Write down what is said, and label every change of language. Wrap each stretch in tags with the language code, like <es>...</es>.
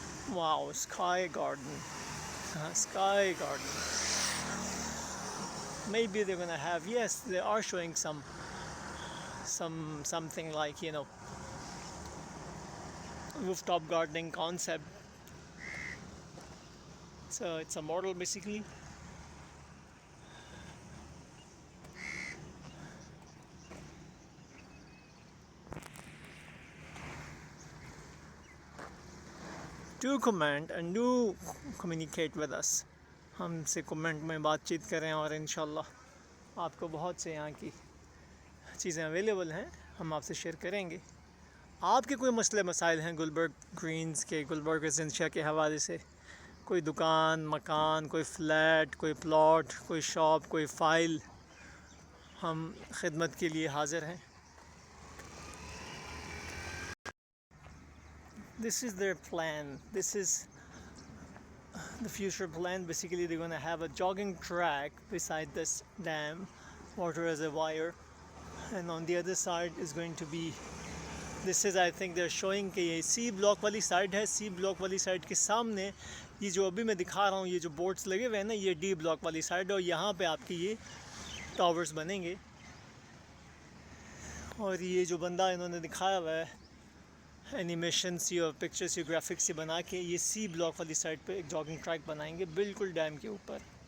<en>Wow, sky garden, sky garden. Maybe they're gonna have, yes, they are showing something like, you know, rooftop gardening concept. So it's a model basically. Do comment and do communicate with us.</en> <hi>हमसे comment में बातचीत करें और इंशाल्लाह आपको बहुत से यहाँ की चीज़ें अवेलेबल हैं, हम आपसे शेयर करेंगे। आपके कोई मसले मसाइल हैं गुलबर्ग ग्रीन्स के, गुलबर्ग रेजिडेंशिया के हवाले से, कोई दुकान, मकान, कोई फ्लैट, कोई प्लॉट, कोई शॉप, कोई फ़ाइल, हम खिदमत के लिए हाज़िर हैं।</hi> <en>This is their plan. This is the future plan. Basically they're going to have a jogging track beside this dam, water reservoir, and on the other side is going to be, this is, I think they're showing</en> <hi>कि ये C block वाली side है। C block वाली side के सामने ये जो अभी मैं दिखा रहा हूँ, ये जो बोर्ड्स लगे हुए हैं ना, ये डी ब्लॉक वाली साइड, और यहाँ पे आपके ये टावर्स बनेंगे। और ये जो बंदा इन्होंने दिखाया हुआ है एनिमेशंस या पिक्चर्स या ग्राफिक्स से बना के, ये सी ब्लॉक वाली साइड पे एक जॉगिंग ट्रैक बनाएंगे बिल्कुल डैम के ऊपर।</hi>